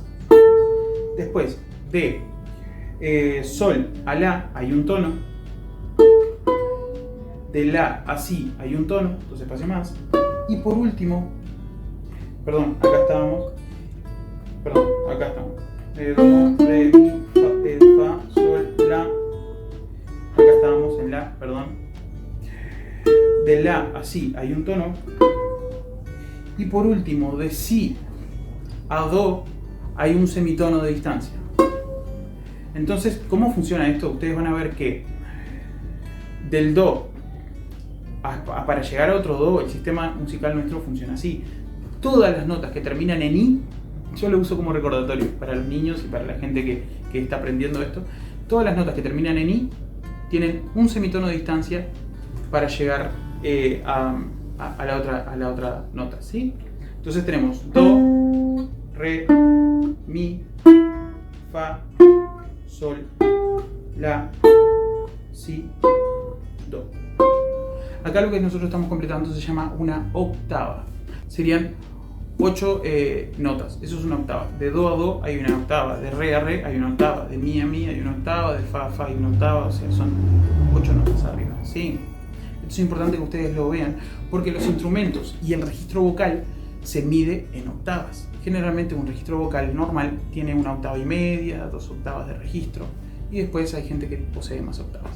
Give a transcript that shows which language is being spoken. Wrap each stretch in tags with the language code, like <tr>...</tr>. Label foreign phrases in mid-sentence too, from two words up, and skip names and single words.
<es>Después, de sol a la hay un tono. De la a si hay un tono, 2 espacios más. Y por último, acá estamos. De do, re, mi, fa, sol, la. Acá estábamos en la, De la a si hay un tono. Y por último, de si a do hay un semitono de distancia. Entonces, ¿cómo funciona esto? Ustedes van a ver que del do para llegar a otro do, el sistema musical nuestro funciona así. Todas las notas que terminan en i, yo lo uso como recordatorio para los niños y para la gente que está aprendiendo esto. Todas las notas que terminan en i tienen un semitono de distancia para llegar a la otra nota, ¿sí? Entonces tenemos do, re, mi, fa, sol, la, si, do. Acá lo que nosotros estamos completando se llama una octava. Serían 8 notas, eso es una octava. De do a do hay una octava, de re a re hay una octava, de mi a mi hay una octava, de fa a fa hay una octava, o sea, son 8 notas arriba, ¿sí? Esto es importante que ustedes lo vean, porque los instrumentos y el registro vocal se mide en octavas. Generalmente un registro vocal normal tiene 1,5 octavas, 2 octavas de registro, y después hay gente que posee más octavas.</es>